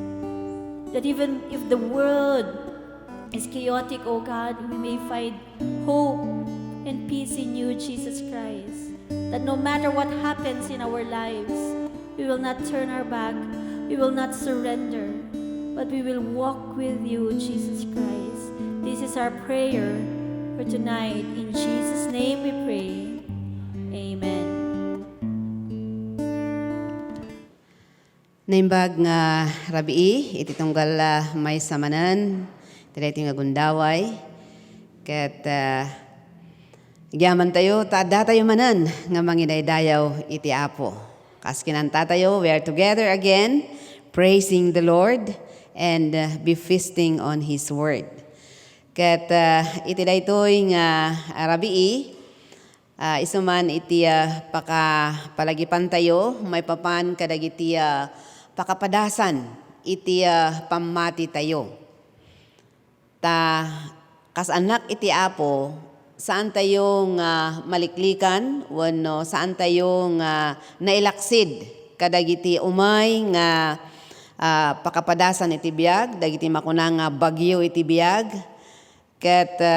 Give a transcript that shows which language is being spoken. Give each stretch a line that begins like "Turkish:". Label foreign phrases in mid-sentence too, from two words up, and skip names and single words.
English: That even if the world is chaotic, oh God, we may find hope and peace in you, Jesus Christ. That no matter what happens in our lives, we will not turn our back, we will not surrender, but we will walk with you, Jesus Christ. This is our prayer for tonight. In Jesus' name we pray. Amen.
Iloko: Naimbag nga rabii, iti tunggal may samanan, iti nga gundaway, ket gyaman tayo, tada tayo manan, nga manginaydayaw iti Apo. Kaskinanta tayo,
English: we are together again, praising the Lord, and be feasting on His Word.
Iloko: Ket iti daytoy nga rabii, isuman iti palagipan tayo, may papan kadagiti pakapadasan iti pamati tayo. Kas anak iti Apo, saan tayo maliklikan, wano saan tayo nailaksid kadagiti umay nga pakapadasan iti biag, dagiti makuna nga bagyo iti biag, ket